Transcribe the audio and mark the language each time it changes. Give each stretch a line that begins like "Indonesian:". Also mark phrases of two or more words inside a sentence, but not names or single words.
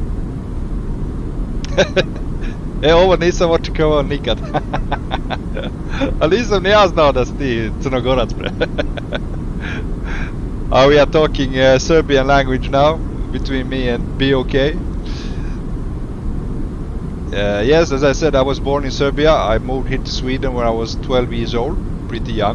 Serbian: Ovo nisam očekavao nikad. Ali nisam ni ja znao da si ti Crnogorac, bre.
English: We are talking Serbian language now. between me and BOK. Yes, as I said, I was born in Serbia. I moved here to Sweden when I was 12 years old, pretty young.